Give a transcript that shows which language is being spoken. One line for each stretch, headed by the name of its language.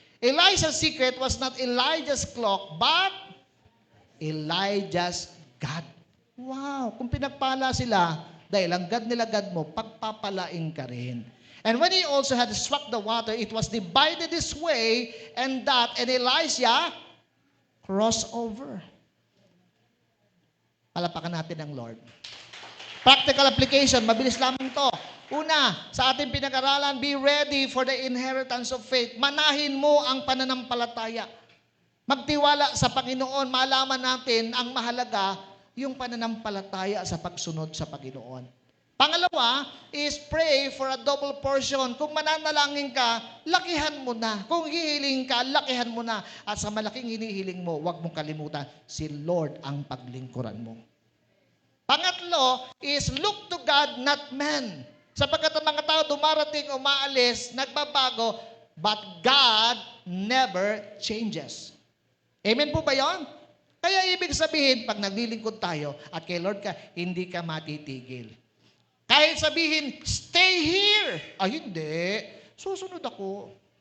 English: Elijah's secret was not Elijah's clock, but Elijah's God. Wow!
Filipino: Kung pinagpala sila, dahil ang God nila God mo, pagpapalain ka rin.
English: And when he also had struck the water, it was divided this way and that, and Elijah crossed over.
Filipino: Palapakan natin ang Lord. Practical application, mabilis lamang to. Una, sa ating pinag-aralan,
English: be ready for the inheritance of faith.
Filipino: Manahin mo ang pananampalataya. Magtiwala sa Panginoon, malaman natin ang mahalaga, yung pananampalataya sa pagsunod sa Panginoon.
English: Pangalawa is pray for a double portion.
Filipino: Kung mananalangin ka, lakihan mo na. Kung hihiling ka, lakihan mo na. At sa malaking hinihiling mo, huwag mong kalimutan, si Lord ang paglingkuran mo.
English: Pangatlo is look to God, not man.
Filipino: Sapagkat ang mga tao dumarating, umaalis, nagbabago,
English: but God never changes.
Filipino: Amen po ba yun? Kaya ibig sabihin, pag naglilingkod tayo at kay Lord ka, hindi ka matitigil. Kahit sabihin,
English: stay here.
Filipino: Ay, hindi. Susunod ako.